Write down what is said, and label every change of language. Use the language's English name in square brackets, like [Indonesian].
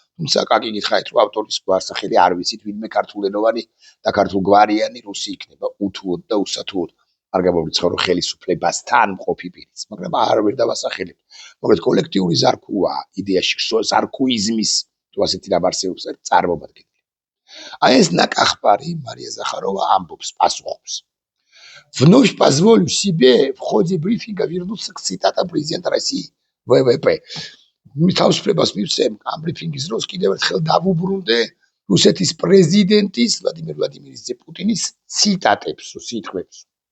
[Georgian] თუმცა კაკი გითხარით რომ ავტორის გვარსახელი არ ვიცით, ვინმე ქართულენოვანი და ქართულგვარიანი რუსი იქნება უთუოდ და უსათუოდ. არ გამომრიცხავ რომ ხელისუფლებასთან მყოფი პირიც, მაგრამ არ ვერ დავასახელებ. მოკლედ კოლექტიური ზარქუა იდეაში ზარქუიზმის თუ ასეთი რამ არსებობს წარმომადგენელი. აი ეს ნაკახპარი მარია ზახაროვა ამბობს, პასუხობს. [Russian] Вновь позволю себе в ходе брифинга вернуться к цитатам президента России ВВП. [Georgian] Თავისუფლებას მივცემ ამ ბრიფინგის დროს კიდევ ერთხელ დავუბრუნდე რუსეთის პრეზიდენტის ვლადიმერ ვლადიმირიჩ პუტინის ციტატებს, სიტყვებს.